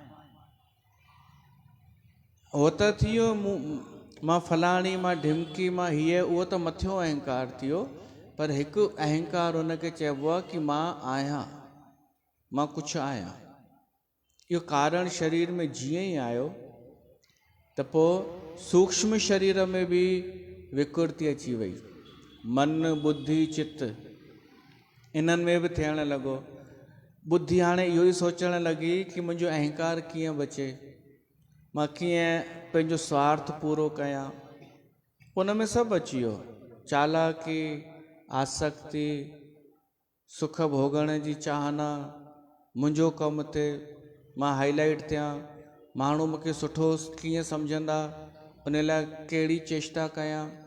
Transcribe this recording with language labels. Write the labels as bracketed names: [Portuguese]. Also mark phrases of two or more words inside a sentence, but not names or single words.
[Sindhi] हो त थियो मां फलाणी, मां ढिमकी, मां हीअ, उहो त मथियो अहंकार थियो। पर हिकु अहंकार हुनखे चइबो आहे कि मां आहियां, मां कुझु आहियां। इहो कारण शरीर में जीअं ई आयो त पोइ सूक्ष्म शरीर में बि विकृति अची वई। मन बुद्धि चित्त इन्हनि में बि थियण लॻो। बुद्धि हाणे इहो ई सोचणु लॻी कि मुंहिंजो अहंकार कीअं बचे, मां कीअं पंहिंजो स्वार्थ पूरो कयां। उन में सभु अची वियो, चालाकी, आसक्ति, सुख भोगण जी चाहना, मुंहिंजो कमु थिए, मां हाईलाइट थियां, माण्हू मूंखे सुठो कीअं सम्झंदा, उन लाइ कहिड़ी चेष्टा कयां।